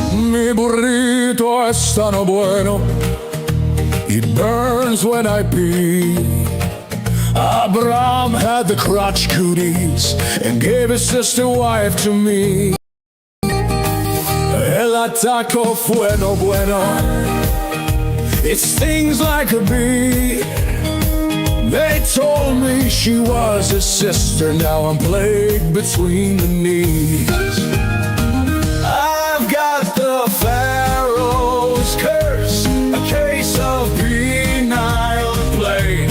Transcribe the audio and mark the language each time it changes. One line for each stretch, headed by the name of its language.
Spanish: Mi burrito es tan bueno,
English: it burns when I pee. Abraham had the crotch cooties and gave his sister wife to me.
Spanish: El ataco fue no bueno,
English: it stings like a bee. They told me she was a sister, now I'm plagued between the knees. I've got the Pharaoh's curse, a case of penile plague.